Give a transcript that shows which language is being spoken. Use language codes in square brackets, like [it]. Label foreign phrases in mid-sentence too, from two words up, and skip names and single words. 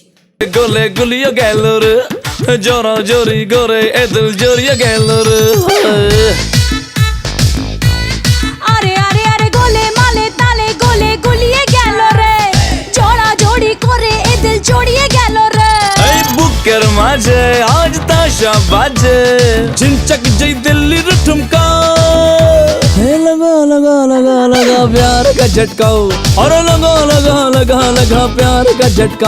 [bn] গলে গুলিয়ে গেল রে, জোরা জোরি করে এদল জড়িয়ে গেল রে। আরে আরে আরে গোলে মালে তালে গোলে গুলিয়ে গেল রে, জোড়া জোড়ি করে এদল জড়িয়ে গেল রে। এই বুকের মাঝে আজ তাশা বাজে, ঝিনচক [hi] जय दिल्ली रे ठुमका। है लगा लगा लगा लगा प्यार का झटका, और लगा लगा लगा लगा प्यार का झटका।